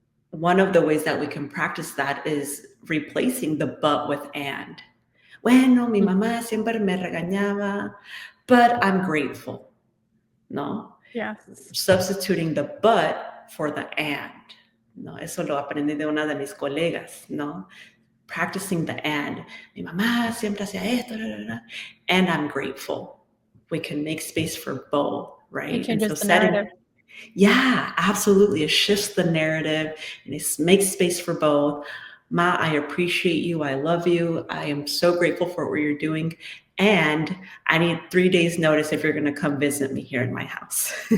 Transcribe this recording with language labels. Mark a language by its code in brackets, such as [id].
[en] One of the ways that we can practice that is replacing the but with and. [es] Bueno, mi mamá siempre me regañaba, [en] but I'm grateful. [es] No? [en] Yes. Substituting the but for the and. [es] No, eso lo aprendí de una de mis colegas, no? [en] Practicing the and. [es] Mi mamá siempre hacía esto, [en] and I'm grateful. We can make space for both, right? It changes the narrative. Yeah, absolutely. It shifts the narrative and it makes space for both. Ma, I appreciate you. I love you. I am so grateful for what you're doing. And I need 3 days notice if you're going to come visit me here in my house.